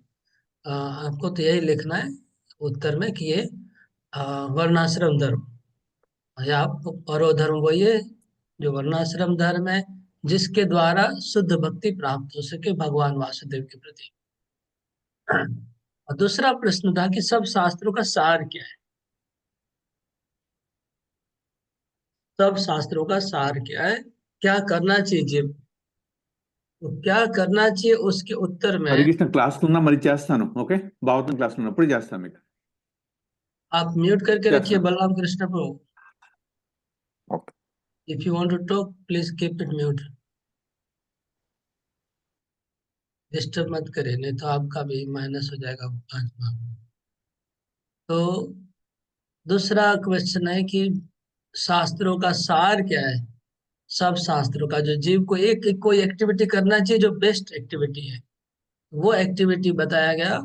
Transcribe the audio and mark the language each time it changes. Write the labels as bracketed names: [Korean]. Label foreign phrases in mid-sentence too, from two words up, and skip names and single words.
[Hindi] आपको तो यही लिखना है उत्तर में कि ये वर्णाश्रम धर्म, या आप परो धर्म वही है जो वर्णाश्रम धर्म है, जिसके द्वारा शुद्ध भक्ति प्राप्त हो सके भगवान वासुदेव के प्रति। और दूसरा प्रश्न था कि सब शास्त्रों का सार क्या है। सब शास्त्रों का सार क्या है, क्या करना चाहिए, तो क्या करना चाहिए उसके उत्तर में [Telugu] హరికృష్ణ క్లాస్ ఉన్నా మరి చేస్తాను ఓకే భావతం క్లాస్ ఉన్నప్పుడు చేస్తాను మీకు [Hindi] आप म्यूट करके रखिए [Telugu] చేస్తాను [Hindi] बलराम कृष्ण को। ఓకే [English] if you want to talk please keep it mute, [Hindi] डिस्टर्ब मत करिए, नहीं तो आपका भी माइनस हो जाएगा 5 मार्क। तो दूसरा क्वेश्चन है कि शास्त्रों का सार क्या है। सब शास्त्रों का, जो जीव को एक कोई एक्टिविटी करना चाहिए जो [English] best activity [Hindi] है, वो एक्टिविटी बताया गया।